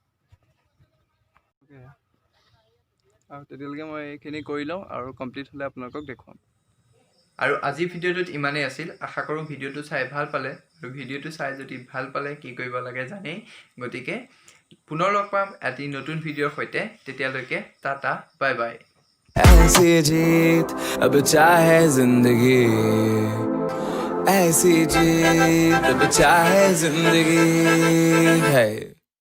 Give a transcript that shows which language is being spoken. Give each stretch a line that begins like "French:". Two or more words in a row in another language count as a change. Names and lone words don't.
Assamese: আৰু তেতিয়ালৈকে মই এইখিনি কৰি লওঁ আৰু কমপ্লিট হ'লে আপোনালোকক দেখুৱাম। আৰু আজিৰ ভিডিঅ'টোত ইমানেই আছিল। আশা কৰোঁ ভিডিঅ'টো চাই ভাল পালে, আৰু ভিডিঅ'টো চাই যদি ভাল পালে কি কৰিব লাগে জানেই। গতিকে পুনৰ লগ পাম এটি নতুন ভিডিঅ'ৰ সৈতে। তেতিয়ালৈকে টাটা,
English: bye bye.
Hindi: ऐसी जीत अब चाहे जिंदगी, ऐसी जीत अब चाहे जिंदगी है।